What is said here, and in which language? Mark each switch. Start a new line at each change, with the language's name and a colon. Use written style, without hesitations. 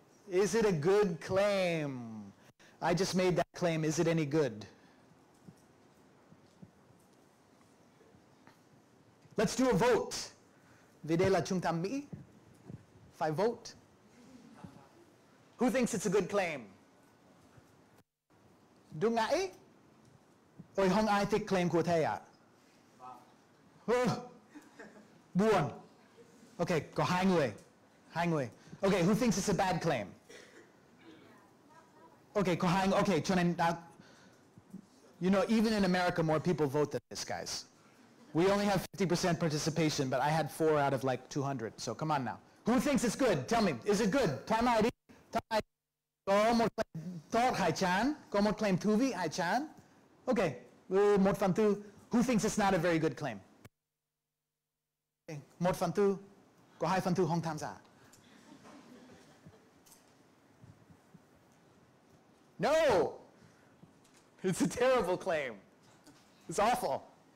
English: Is it a good claim? I just made that claim. Is it any good? Let's do a vote.
Vietnamese: Vì đây là trung tâm Mỹ. Phải vote.
English: Who thinks it's a good claim?
Vietnamese: Đúng ngãi? Ôi không ai thích claim của thầy ạ? Buồn. Okay, có hai người. Hai người.
English: Okay, who thinks it's a bad claim? Okay,
Vietnamese: có hai.
English: Okay,
Vietnamese: cho nên
English: you know, even in America, more people vote than this, guys. We only have 50% participation, but I had 4 out of like 200. So come on now. Who thinks it's good? Tell me. Is it good? Time ID.
Vietnamese: Có một claim tốt hay chán? Có một claim thú vị hay chán?
English: Okay. 1/4. Who thinks it's not a very good claim?
Vietnamese: 1/4. Có 2/4 không tham gia.
English: No! It's a terrible claim. It's awful.